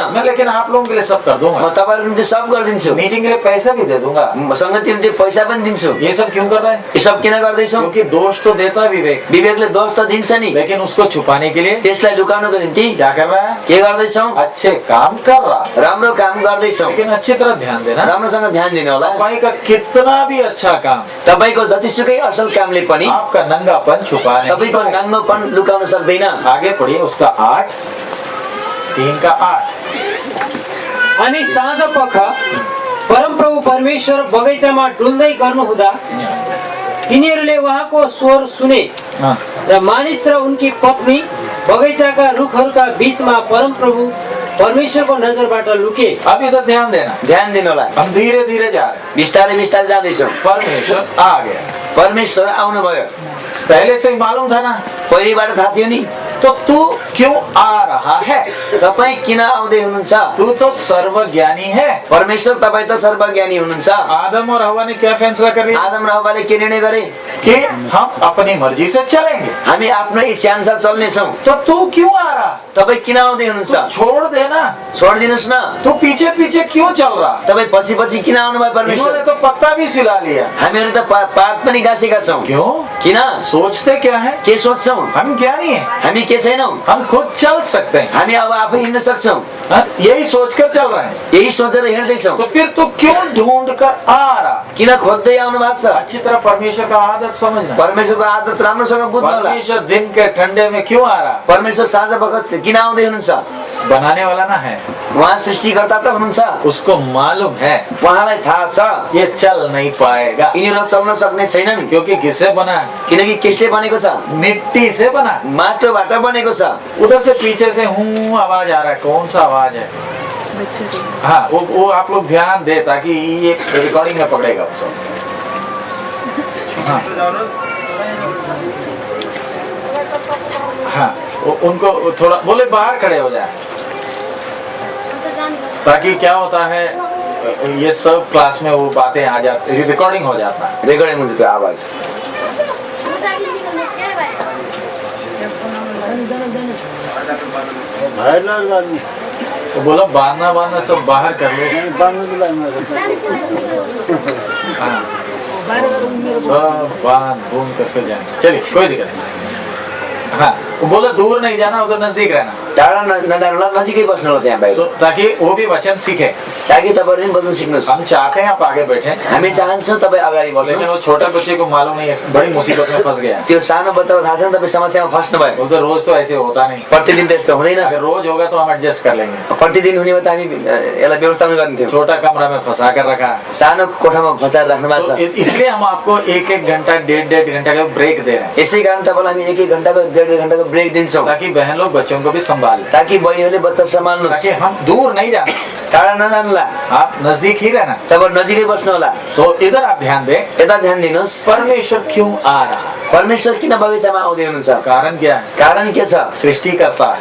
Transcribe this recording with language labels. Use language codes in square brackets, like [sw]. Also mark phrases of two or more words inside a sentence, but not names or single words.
[hi] मैं, लेकिन आप लोगों के लिए सब कर [ne] म [hi] दूंगा। [ne] तपाईँहरूको निम्ति सब गरिदिन्छु। [hi] मीटिंग के लिए पैसा भी दे दूंगा। [ne] संगति निम्ति पैसा पनि दिन्छु। [hi] ये सब क्यों कर रहे हैं? [ne] यो सब किन गर्दैछौ? [hi] क्योंकि दोष तो देता है विवेक, [ne] विवेकले दोष त दिन्छ नि, [hi] लेकिन उसको छुपाने के लिए [ne] त्यसलाई लुकाउनको निम्ति [hi] क्या कर रहा है? [ne] के गर्दैछौ? [hi] अच्छे काम कर रहा है, [ne] राम्रो काम गर्दैछौ। [hi] लेकिन अच्छी तरह ध्यान देना, [ne] राम्रोसँग ध्यान दिनु होला। [hi] तपाईं का कितना भी अच्छा काम [ne] तपाईको जतिसुकै असल कामले पनि [hi] आपका नंगापन छुपाने [ne] तपाईको नाङ्गोपन लुकाउन सक्दैन। [hi] आगे पढ़िए उसका 8, 3 का 8। [ne] अनि साँझ पख परमप्रभु परमेश्वर बगैँचामा डुल्दै गर्नुहुँदा तिनीहरूले उहाँको स्वर सुने [hi] हाँ। [ne] र मानिस र उनकी पत्नी बगैँचाका रुखहरूका बीचमा परमप्रभु परमेश्वरको नजरबाट लुके। [hi] अब इधर ध्यान देना, [ne] ध्यान दिनु होला। [hi] हम धीरे धीरे जा रहे हैं। [ne] बिस्तारै बिस्तारै जाँदैछौँ। [hi] परमेश्वर आ गया, [ne] परमेश्वर आउनुभयो। [hi] पहले से ही मालूम था ना, [ne] पहिलेबाट थाहा थियो नि। [hi] तो तू क्यों आ रहा है? [ne] तपाईँ किन आउँदै हुनुहुन्छ? [hi] तू तो सर्वज्ञानी है। [ne] परमेश्वर तपाईँ त सर्वज्ञानी हुनुहुन्छ। [hi] आदम और हवा ने क्या फैसला कर लिया? [ne] आदम र हव्वाले के निर्णय गरे? [hi] कि हम अपनी मर्जी से चलेंगे। [ne] हामी आफ्नो इच्छा अनुसार चल्नेछौँ। [hi] तो तू क्यों आ रहा? [ne] तपाईँ किन आउँदै हुनुहुन्छ? [hi] तू छोड़ देना, [ne] छोडिदिनुहोस् न। [hi] तू पीछे पीछे क्यों चल रहा? [ne] तपाईँ पछि पछि किन आउनुभयो परमेश्वर? [hi] इन्होंने तो पत्ता भी सिला लिया। [ne] हामीहरू त पात पनि गाँसेका छौँ। [hi] क्यों? [ne] किन? [hi] सोचते क्या है? [ne] के सोच्छौँ? [hi] हम ज्ञानी हैं, [ne] हामी के छैनौँ? [hi] हम खुद चल सकते हैं। [ne] हामी अब आफै हिँड्न सक्छौँ। [hi] हाँ, यही सोचकर चल रहे हैं। [ne] यही सोचेर हिँड्दैछौँ। [hi] तो फिर तू क्यों ढूंढ कर आ रहा? [ne] किन खोज्दै आउनु भएको छ? [hi] अच्छी तरह परमेश्वर का आदत समझना। [ne] परमेश्वरको आदत राम्रोसँग बुझ्नु होला। [hi] परमेश्वर दिन के ठंडे में क्यों आ रहा? [ne] परमेश्वर साँझ बखत किन आउँदै हुनुहुन्छ? [hi] बनाने वाला ना है, [ne] उहाँ सृष्टिकर्ता त हुनुहुन्छ। [hi] उसको मालूम है [ne] उहाँलाई थाहा छ [hi] ये चल नहीं पाएगा। [ne] यिनीहरू चल्न सक्ने छैनन्। [hi] क्योंकि किससे बना? [ne] किनकि केसले बनेको छ? [hi] मिट्टी से बना। [ne] माटोबाट बनेको छ। [hi] उधर से पीछे से हूँ आवाज आ रहा है, कौन सा आवाज है? हाँ, वो आप लोग ध्यान दे ताकि ये रिकॉर्डिंग में पकड़ेगा उसको। हाँ, हाँ, उनको थोड़ा बोले बाहर खड़े हो जाए, ताकि क्या होता है ये सब क्लास में वो बातें आ जाती, रिकॉर्डिंग हो जाता है। [ne] रेकर्डिङ हुन्छ त्यो आवाज। [hi] तो बोलो बांधना सब बाहर कर लो। हाँ, सब बांध बूंद करके जाएंगे। चलिए, कोई दिक्कत नहीं। हाँ, बोलो दूर नहीं जाना, उधर नजदीक रहना। [ne] टाढा नजानु होला, नजिकै बस्नु होला त्यहाँ बाहिर, [hi] ताकि वो भी वचन सीखे। [ne] ताकि तपाईँहरू पनि बस्न सिक्नुहोस्। [hi] हम चाहते हैं आप आगे बैठे, [ne] हामी चाहन्छौँ तपाईँ अगाडि [hi] लेकिन वो [ne] बढ्नुहोस्। [hi] छोटे बच्चे को मालूम नहीं है, बड़ी मुसीबत में फंस गया। [ne] त्यो सानो बच्चालाई थाहा छैन तपाईँ समस्यामा फस्नुभयो। [hi] उधर रोज तो ऐसे होता नहीं, [ne] प्रतिदिन त यस्तो हुँदैन। [hi] अगर रोज होगा तो हम एडजस्ट कर लेंगे। [ne] प्रतिदिन हुने भए त हामी यसलाई व्यवस्थापन गर्ने थियौँ। [hi] छोटा कमरा में फंसा कर रखा है। [ne] सानो कोठामा फसाएर राख्नु भएको छ। [hi] इसलिए हम आपको 1-1 घंटा 1.5 घंटा का ब्रेक दे रहे हैं, [ne] यसै कारण तपाईँलाई हामी 1-1 घण्टाको 1.5 घण्टाको ब्रेक दिन्छौँ, [hi] ताकि बहन लोग बच्चों को भी संभाल लें, [ne] ताकि बहिनीहरूले बच्चा सम्हाल्नुहोस्। [hi] ताकि हम दूर नहीं जाना, [ne] टाढा नजानुहोला, [hi] आप नजदीक ही रहना। [ne] तपाईँ नजिकै बस्नु होला। [hi] सो इधर आप ध्यान दें, [ne] यता ध्यान दिनुहोस्। [hi] परमेश्वर क्यों आ रहा? [ne] परमेश्वर किन बगैँचामा आउँदै हुनुहुन्छ? [hi] कारण क्या है? [ne] कारण के छ? [hi] सृष्टि करता है,